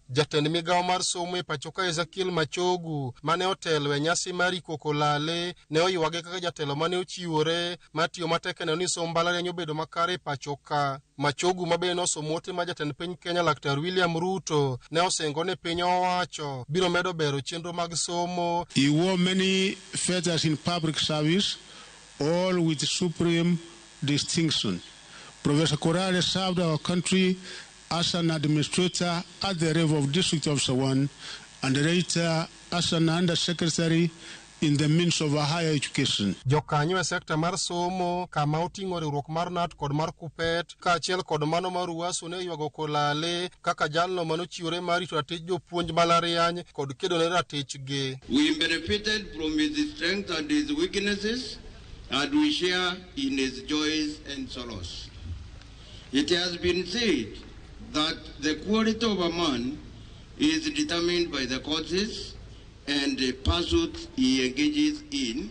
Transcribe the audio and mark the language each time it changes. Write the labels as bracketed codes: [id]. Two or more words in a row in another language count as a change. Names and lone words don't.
[luo] Jatend migao mar somo e pachoka Ezekiel Machogu mane otelo e nyasi mar iko Kolale ne oyuagi kaka jatelo mane ochiwore matiyo matek ne ni somo mbalariany obedo makare e pachoka. Machogu mabende nosomo ote ma jatend piny Kenya Laktar William Ruto ne osengo ne piny owacho biro medo bero chenro mag somo. [en] He wore many feathers in public service, all with supreme distinction. Professor Kolale served our country as an administrator at the level of District Officer 1 and later as an undersecretary in the means of a higher education. [luo] Jokanyo e sekta mar somo kama oting'o riwruok mar NAT kod mar Kupet kaachiel kod mano mar Uasu ne yuago Kolale kaka jalno manochiwore mar rito ratich jopuonj mbalariany kod kedo ne ratichgi. [en] We benefited from his strengths and his weaknesses, and we share in his joys and sorrows. It has been said that the quality of a man is determined by the causes and the pursuits he engages in.